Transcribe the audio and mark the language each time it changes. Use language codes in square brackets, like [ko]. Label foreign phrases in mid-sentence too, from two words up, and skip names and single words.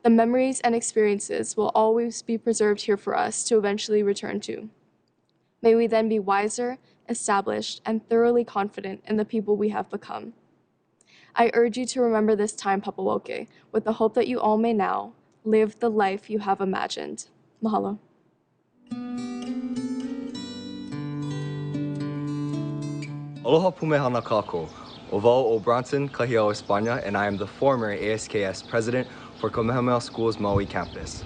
[en] The memories and experiences will always be preserved here for us to eventually return to. May we then be wiser, established, and thoroughly confident in the people we have become. I urge you to remember this time, Papawoke, with the hope that you all may now live the life you have imagined. Mahalo. [haw] Aloha pumehana kako. [en] Oval O. Bronson, Kahiao, España, and I am the former ASKS president for Kamehameha School's Maui campus.